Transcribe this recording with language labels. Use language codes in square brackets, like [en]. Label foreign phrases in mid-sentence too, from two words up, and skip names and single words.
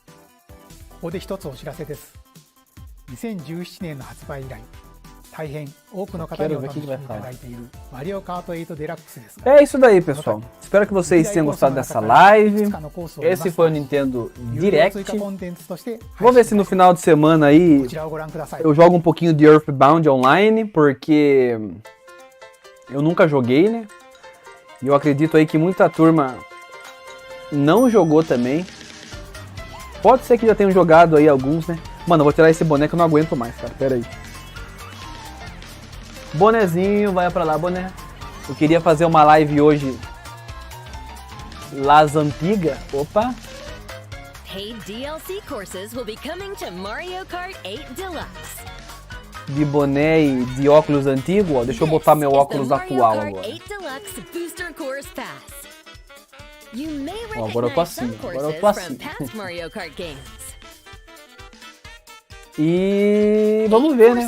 [ja] ここで一つお知らせです。2017年の発売以来、大変多くの方にお楽しみいただいているマリオカート8デラックスですが。 [pt] É isso daí, pessoal. Espero que vocês tenham gostado dessa live. Esse foi o Nintendo Direct. Vou ver se no final de semana aí eu jogo um pouquinho de Earthbound Online, porque eu nunca joguei, né? E eu acredito aí que muita turma não jogou também. Pode ser que já tenham jogado aí alguns, né? Mano, eu vou tirar esse boné que eu não aguento mais, cara. Pera aí. Bonezinho, vai pra lá, boné. Eu queria fazer uma live hoje. Las Antigas. Opa. [en] Hey, DLC courses will be coming to Mario Kart 8 Deluxe. [pt] De boné e de óculos antigo, ó. Deixa eu botar meu óculos atual agora. Ó, agora eu tô assim, E vamos ver, né?